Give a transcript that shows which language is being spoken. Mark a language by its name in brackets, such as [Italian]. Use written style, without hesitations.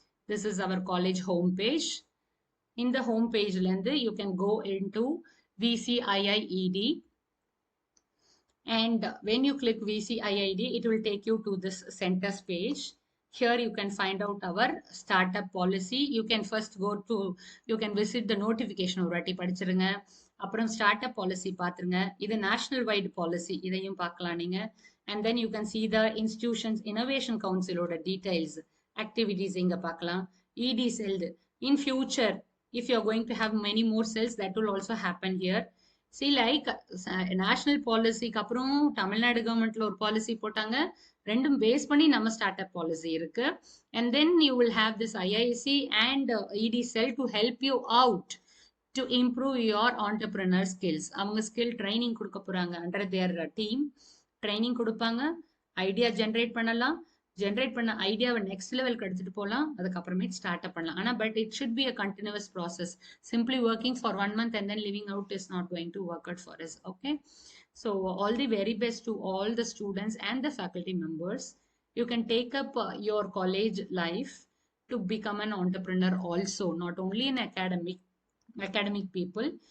[English] This is our college homepage. In the homepage, you can go into VCIIED. And when you click VCIID, it will take you to this centers page. Here you can find out our startup policy. You can first go to, you can visit the notification [Tamil] orati படிச்சிருங்க. அப்புறம் startup policy பாத்துருங்க. இது national wide policy, இதையும் பார்க்கலாம் நீங்க. [English] And then you can see the institutions innovation council ஓட details, activities [Tamil] இங்க பார்க்கலாம். [English] ED cell. In future, if you are going to have many more cells, that will also happen here. [Tamil] See, like national policy க்கு அப்புறம் தமிழ்நாடு கவர்மெண்ட்ல ஒரு policy போட்டாங்க. ரெண்டும் base பண்ணி நம்ம ஸ்டார்ட் அப் பாலிசி இருக்கு. [English] And then you will have this IIC and ED cell to help you out to improve your entrepreneur skills. [Tamil] அவங்க ஸ்கில் ட்ரைனிங் கொடுக்க போறாங்க. [English] under their team [Tamil] ட்ரைனிங் கொடுப்பாங்க. ஐடியா ஜென்ரேட் பண்ணலாம். ஜென்ரேட் பண்ண ஐடியாவை நெக்ஸ்ட் லெவலுக்கு எடுத்துட்டு போகலாம். அதுக்கப்புறமே ஸ்டார்ட் அப் பண்ணலாம். [English] ஆனா but it should be a continuous process. Simply working for 1 month and then leaving out is not going to work out for us. Okay. So all the very best to all the students and the faculty members. You can take up your college life to become an entrepreneur also, not only in academic people.